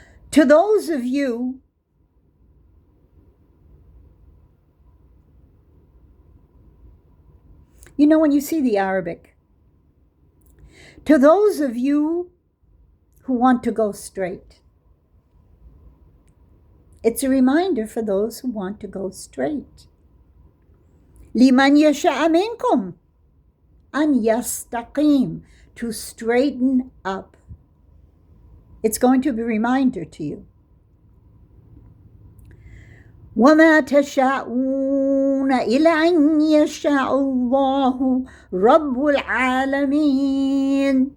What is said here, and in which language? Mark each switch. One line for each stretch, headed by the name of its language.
English: To those of you when you see the Arabic, to those of you who want to go straight. It's a reminder for those who want to go straight.
Arabic: لِمَنْ يَشَاءَ مِنْكُمْ أَنْ يَسْتَقِيمَ,
English: to straighten up. It's going to be a reminder to you.
Arabic: وَمَا تَشَاءُونَ إِلَّا أَن يَشَاءَ اللَّهُ رَبُّ الْعَالَمِينَ.